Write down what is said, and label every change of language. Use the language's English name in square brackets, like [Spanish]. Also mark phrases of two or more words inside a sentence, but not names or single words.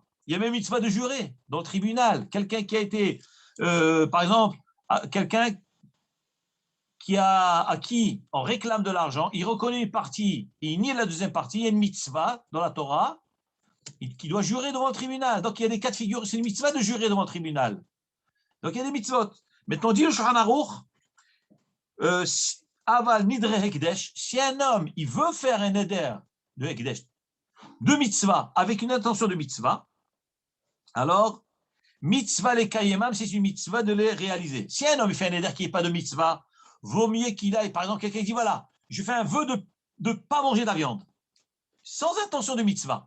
[French] Il y a même une mitzvah de jurer dans le tribunal. Quelqu'un qui a été, par exemple, quelqu'un à qui on réclame de l'argent, il reconnaît une partie, et il nie la deuxième partie, il y a une mitzvah dans la Torah qui doit jurer devant le tribunal. Donc il y a des cas de figure, c'est une mitzvah de jurer devant le tribunal. Donc il y a des mitzvot. Maintenant, dit le Shulchan Aruch, [Hebrew] אבל נדרי הקדש, [French] si un homme, il veut faire un éder de hekdesh, de mitzvah, avec une intention de mitzvah, alors, [Hebrew] מצוה לקיימם, [French] c'est une mitzvah de les réaliser. Si un homme fait un éder qui n'est pas de mitzvah, vaut mieux qu'il aille, par exemple, quelqu'un qui dit, voilà, je fais un vœu de ne pas manger de la viande, sans intention de mitzvah.